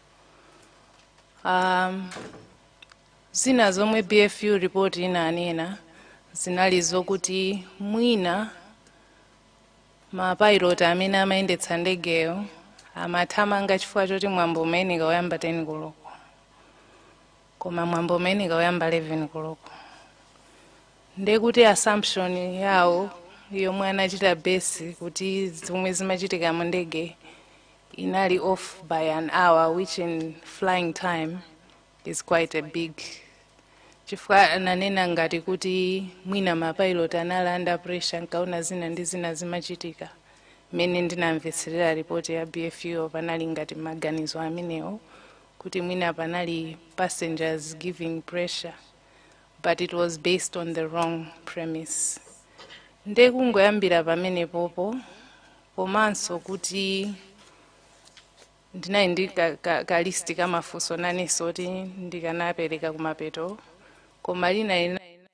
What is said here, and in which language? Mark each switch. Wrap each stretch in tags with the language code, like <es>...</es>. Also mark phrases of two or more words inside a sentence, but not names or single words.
<ny>Zina zomwe BFU report inanena zinali zokuti mwina mapilot amene amayendetsa ndegeyo amathamanga chifukwa choti mwambo umene uyamba 10 koloko, koma mwambo umene uyamba 11 koloko. Ndekuti assumption yawo yomwe anachita base kuti zomwe zimachitika mu ndege inali</ny> <en>off by an hour, which in flying time is quite a big.</en> <ny>Chifukwa ananena ngati kuti mwina mapilot anali</ny> <en>under pressure</en> <ny>nkaona zina ndi zina zimachitika. Mene ndinamvetserera report ya BFU panali ngati maganizo amenewo kuti mwina panali</ny> <en>passengers giving pressure, but it was based on the wrong premise.</en> <ny>Ndekungoyambira pamene popo komanso kuti ndinayi ndi ka list kamafunso naneso kuti ndikanapereka kumapeto, koma lina</ny>